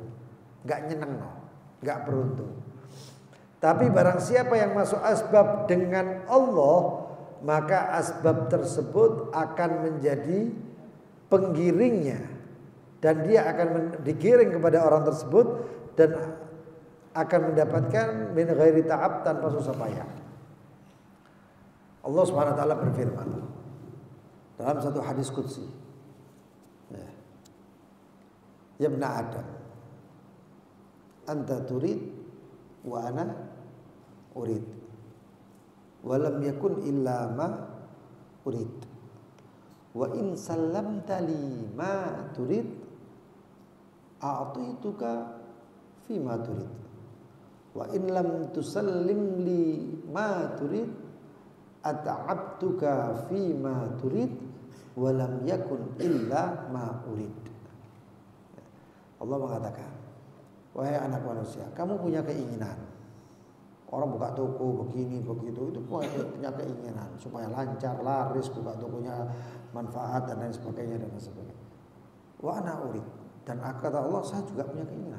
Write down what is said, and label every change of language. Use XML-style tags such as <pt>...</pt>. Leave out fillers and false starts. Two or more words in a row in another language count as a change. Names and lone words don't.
<id>Enggak nyeneng, enggak beruntung. Tapi barang siapa yang masuk asbab dengan Allah, maka asbab tersebut akan menjadi penggiringnya dan dia akan digiring kepada orang tersebut dan akan mendapatkan</id> <ar>من غير تعب,</ar> <id>tanpa susah payah. Allah</id> <ar>سبحانه وتعالى</ar> <id>berfirman dalam satu hadis qudsi,</id> <ar>يا ابن آدم, أنت تريد وأنا أريد، ولم يكن إلا ما أريد، وإن سلمت لما تريد أعطيتك فيما تريد، وإن لم تسلم لما تريد أتعبتك فيما تريد ولم يكن إلا ما أريد.</ar> <id>Allah mengatakan, wahai anak manusia, kamu punya keinginan. Orang buka toko begini begitu itu punya keinginan supaya lancar, laris, buka tokonya manfaat dan lain sebagainya dan lain sebagainya.</id> <ar>وأنا أريد,</ar> <id>dan kata Allah saya juga punya keinginan.</id>